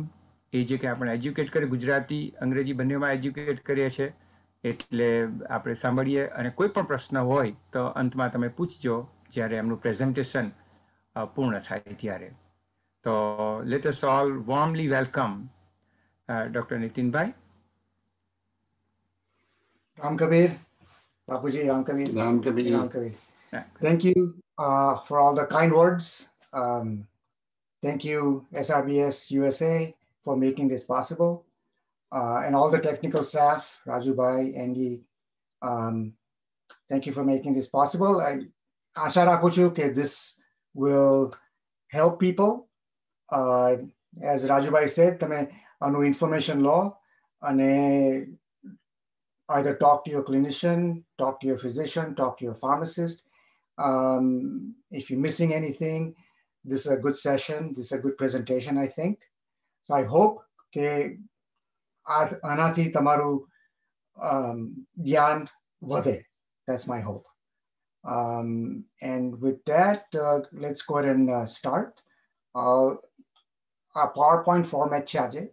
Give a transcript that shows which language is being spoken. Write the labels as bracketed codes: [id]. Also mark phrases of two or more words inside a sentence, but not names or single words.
[gu] એ જે કે આપણે એજ્યુકેટ કરીએ, ગુજરાતી અંગ્રેજી બંનેમાં એજ્યુકેટ કરીએ છીએ, એટલે આપણે સાંભળીએ, અને કોઈ પણ પ્રશ્ન હોય તો અંતમાં તમે પૂછજો જ્યારે એમનું પ્રેઝન્ટેશન પૂર્ણ થાય ત્યારે. [en] to let us all warmly welcome Dr. Nitinbhai. [gu] Ram Kabir, Bapuji, Ram Kabir. Ram Kabir. Ram Kabir. [en] Thank you for all the kind words. Thank you, SRBS USA, for making this possible. And all the technical staff, Raju Bhai, Andy, thank you for making this possible. [gu] આશા રાખું છું કે [en] this will help people. As Raju Bhai said, [gu] તમે આનું information લો અને [en] either talk to your clinician, talk to your physician, talk to your pharmacist. If you're missing anything, this is a good session. This is a good presentation, I think. So I hope [gu] કે આનાથી તમારું જ્ઞાન વધે. [en] That's my hope. And with that, let's go ahead and start. Our PowerPoint format [gu] છે આજે.